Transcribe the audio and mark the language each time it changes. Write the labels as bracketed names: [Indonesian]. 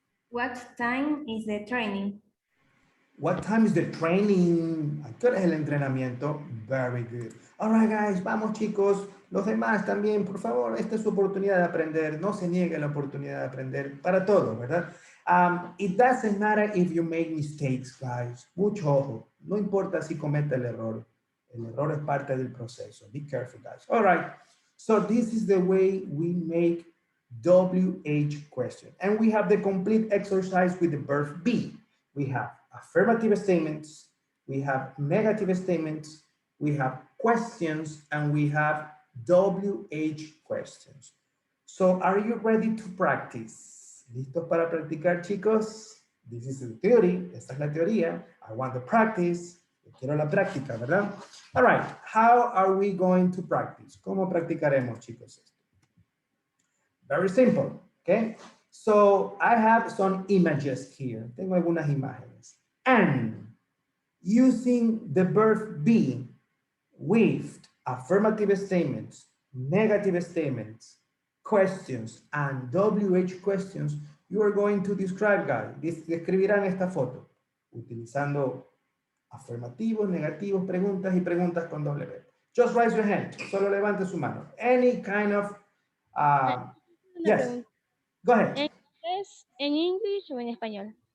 [English] What time is the training? What time is the training? [Spanish] ¿A qué hora es el entrenamiento? [English] Very good. All right, guys. [Spanish] Vamos, chicos. Los demás también, por favor. Esta es su oportunidad de aprender. No se niegue la oportunidad de aprender para todos, ¿verdad? [English] It doesn't matter if you make mistakes, guys. [Spanish] Mucho ojo. No importa si comete el error. El error es parte del proceso. [English] Be careful, guys. All right. So this is the way we make WH question. And we have the complete exercise with the verb be. We have affirmative statements, we have negative statements, we have questions, and we have WH questions. So are you ready to practice? [Spanish] ¿Listos para practicar, chicos? [English] This is the theory. [Spanish] Esta es la teoría. [English] I want the practice. [Spanish] Yo quiero la práctica, ¿verdad? [English] All right. How are we going to practice? [Spanish] ¿Cómo practicaremos, chicos? [English] Very simple, okay? So I have some images here. [Spanish] Tengo algunas imágenes. [English] And using the verb be with affirmative statements, negative statements, questions, and WH questions, you are going to describe, guys. [Spanish] Describirán esta foto utilizando afirmativos, negativos, preguntas y preguntas con W. [English] Just raise your hand. [Spanish] Solo levante su mano. [English] Any kind of yes. Go ahead. [Spanish] ¿En inglés o en español?